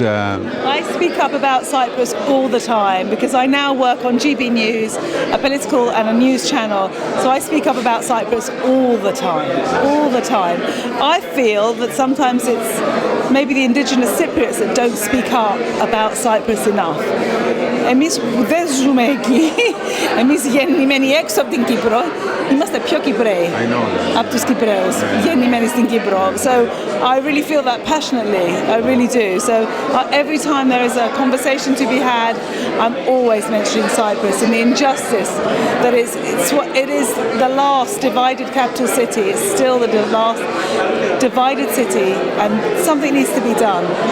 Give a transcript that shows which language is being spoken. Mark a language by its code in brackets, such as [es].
[en] I speak up about Cyprus all the time, because I now work on GB News, a political and a news channel. So I speak up about Cyprus all the time. I feel that sometimes it's maybe the indigenous Cypriots that don't speak up about Cyprus enough. [el] Εμείς δεν ζούμε εκεί. Εμείς γεννημένοι έξω από την Κύπρο, είμαστε πιο Κυπραίοι από τους Κυπραίους, γεννημένοι στην Κύπρο. [en] So I really feel that passionately, I really do. So every time there is a conversation to be had, I'm always mentioning Cyprus and the injustice that it is the last divided capital city. It's still the last divided city, and something needs to be done.